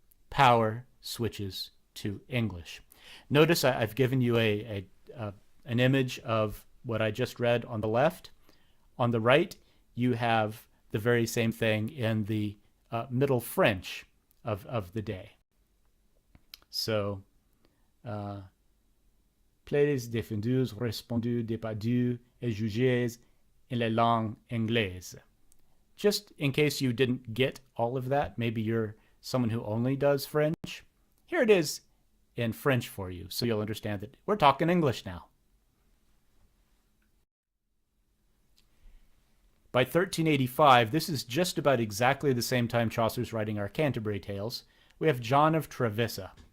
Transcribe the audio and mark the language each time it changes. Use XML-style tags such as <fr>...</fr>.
<en>Power switches to English. Notice I've given you an image of what I just read on the left. On the right, you have the very same thing in the Middle French of the day.</en> <fr>So, plaides défendus, respondus, débattus, et jugés en la langue anglaise.</fr> <en>Just in case you didn't get all of that, maybe you're someone who only does French, here it is in French for you, so you'll understand that we're talking English now. By 1385, this is just about exactly the same time Chaucer's writing our Canterbury Tales, we have John of Trevisa.</en>